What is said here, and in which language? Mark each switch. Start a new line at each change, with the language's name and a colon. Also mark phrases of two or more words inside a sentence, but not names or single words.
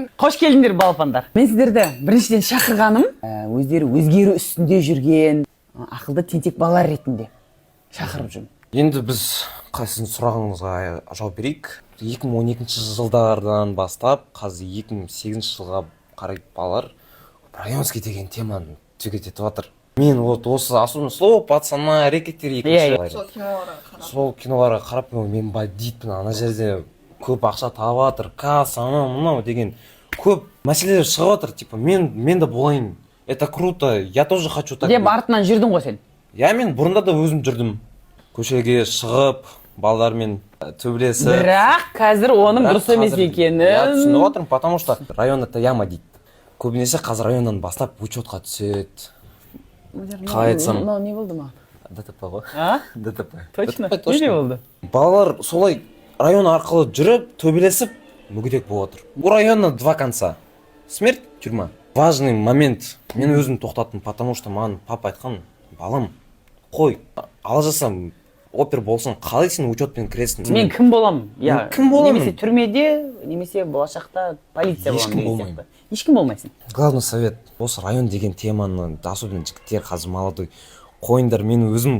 Kazakh: Қош келдіңдер балапандар. Мен сіздерді біріншіден шақырғаным, өздері өзгеру үстінде жүрген ақылды тентек балалар ретінде шақырып жүрмін. Енді біз сіздің сұрағыңызға жауап берейік. 2012 жылдардан бастап, қазір 2008 жылға қарай балалар районский деген теманы түгет етіп жатыр. Мен осы
Russian: особенно слово пацана
Kazakh: әрекеттер сол киноларға қарап мен бандитпін, ана жерде көп ақша тауып жатыр, касса анау мынау деген көп мәселелер шығып жатыр. Типа мен де болайын,
Russian: это круто, я тоже хочу так.
Kazakh: Деп артынан жүрдің ғой сен? Мен бұрында да өзім жүрдім, көшеге шығып балалармен төбелесіп. Бірақ қазір оның дұрыс емес екенін түсініп отырмын,
Russian: потому что район это яма дейді.
Kazakh: Көбінесе қазір районнан бастап учетқа түседі. Қалай айтсам? Мынау не болды ма? ДТП ғой. ДТП. Точно? Не болды? Балалар солай район арқылы жүріп, төбелесіп, мүгедек болып отыр.
Russian: У района два конца. Смерть, тюрьма. Важный момент.
Kazakh: Мен өзім тоқтаттым,
Russian: потому что
Kazakh: маған папа айтқан, балам, қой, ала жасам, опер болсын, қалай сен учетпен кіресің? Мен кім болам? Кім боламын? Немесе түрмеде, немесе болашақта полиция боламын. Ешкім болмаймын. Ешкім болмайсың.
Russian: Главный совет,
Kazakh: осы район деген теманы, особенно жігіттер қазір молодой, қойыңдар, мен өзім